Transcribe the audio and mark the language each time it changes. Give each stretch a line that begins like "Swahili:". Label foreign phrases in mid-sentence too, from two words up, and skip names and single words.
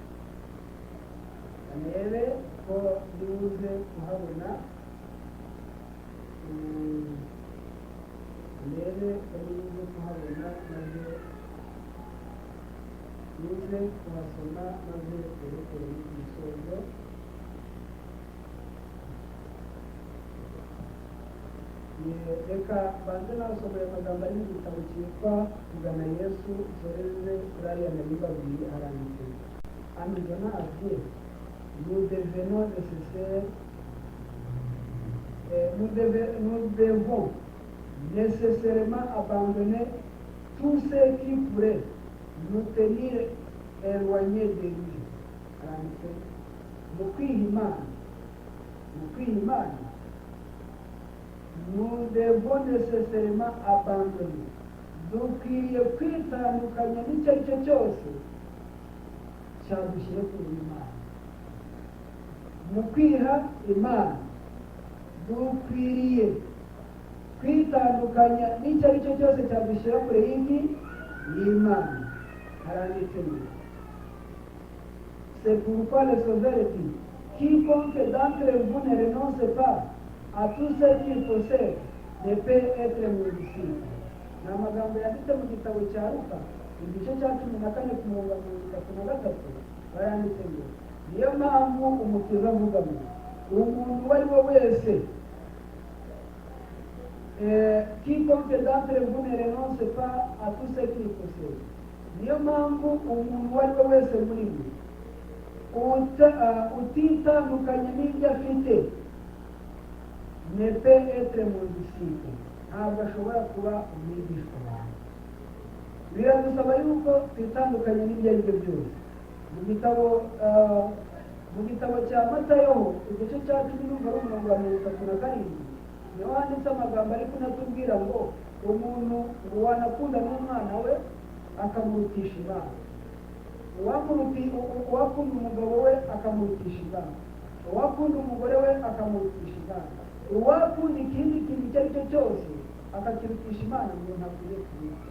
Kinyarwanda: Kanebe ko ndibuze kuhabona, maze nize kuhasoma, maze twerekere ku musozo. Reka banze nasomeye amagambo ari mu gitabo cyitwa Kugana Yesu, zoreze kuri ariya magambo abiri aranditse. Amazona ati
French: nous devons nécessairement abandonner tout ce qui pourrait nous tenir éloignés de lui.
Kinyarwanda: Mu kwihimana
French: nous devons nécessairement abandonner,
Kinyarwanda: dukwiriye kwitandukanya n'icyo ari cyo cyose cyadushyira ku Imana. Mu kwiha Imana dukwiriye kwitandukanya n'icyo ari cyo cyose cyadushyira kure y'Imana. Haranditse ngo
French: c'est pourquoi le Sauveur dit quiconque d'entre vous ne renonce pas à tous ceux qui possèdent ne peut être modifié.
Kinyarwanda: Ni amagambo yanditse mu gitabo cya Luka igice cya 14 ku murongo wa 33 baranditse ngo niyo mpamvu umukiza avuga ngo umuntu uwo ari we wese
French: quiconque d'entre vous ne renonce pas à tout ce qu'il possède.
Kinyarwanda: Niyo mpamvu umuntu uwo ari we wese muri mwe utitandukanye n'ibyo afite
French: ne peut être mon disciple,
Kinyarwanda: ntabwo ashobora kuba umwigishwa wawe. Biradusaba yuko twitandukanye n'ibyo ari byo byose. Mu gitabo cya Matayo igice cya 10 umurongo wa 37 niho handitse amagambo ariko natubwira ngo umuntu wanakunda n'umwana we akamurutisha Imana, uwakunda umugabo we akamurutisha Imana, uwakunda umugore we akamurutisha Imana, uwakunda ikindi kintu icyo ari cyo cyose akakirutisha Imana, ngo ntakwiye kubika.